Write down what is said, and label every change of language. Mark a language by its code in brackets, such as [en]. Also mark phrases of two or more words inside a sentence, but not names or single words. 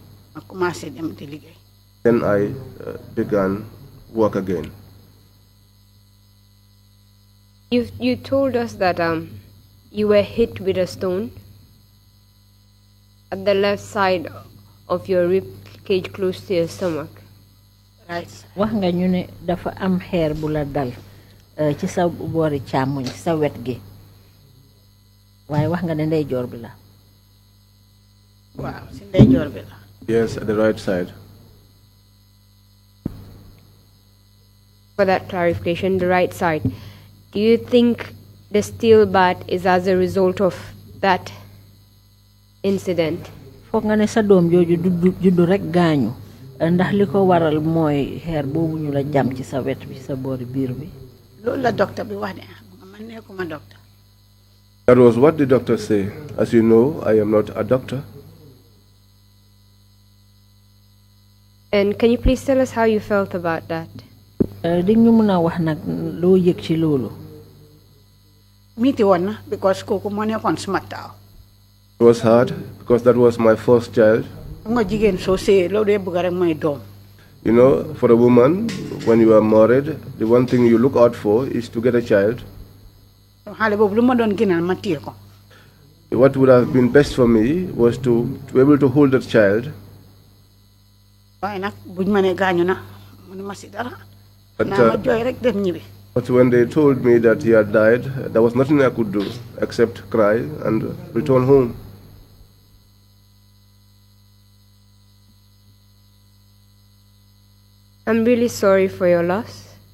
[en] Then I began work again. You told us that you were hit with a stone at the left side of your rib cage close to your stomach. Right. [wo] Wax nga ñu ne dafa am xeer bu la dal ci sa boori càmmoñ sa wet gi waaye wax nga ne ndeyjoor bi la. Waaw, ci ndeyjoor bi la. [en] Yes, at the right side. For that clarification, the right side. Do you think the steel bat is as a result of that incident? [wo] Foog nga ne sa doom jooju juddu rek gaañu ndax li ko waral mooy xeer boobu ñu la jam ci sa wet bi sa boori biir bi. Loolu la docteur bi wax de man nekkuma docteur. [en] That was what the doctor said. As you know, I am not a doctor. And can you please tell us how you felt about that? [wo] Di ñu mën a wax nag loo yëg ci loolu. Meeti woon na because kooku moo nekkoon suma taaw. [en] It was hard because that was my first child. [wo] Nga jigéen soo see loolu dee bëgg rek mooy doom. [en] You know, for a woman, when you are married, the one thing you look out for is to get a child. [wo] Xale boobu lu ma doon gënal ma téye ko. [en] What would have been best for me was to be able to hold that child. [wo] Waaye nag buñ ma ne gaañu na mënuma si dara. [en] But when they told me that he had died, there was nothing I could do except cry and return home. I'm really sorry for your loss.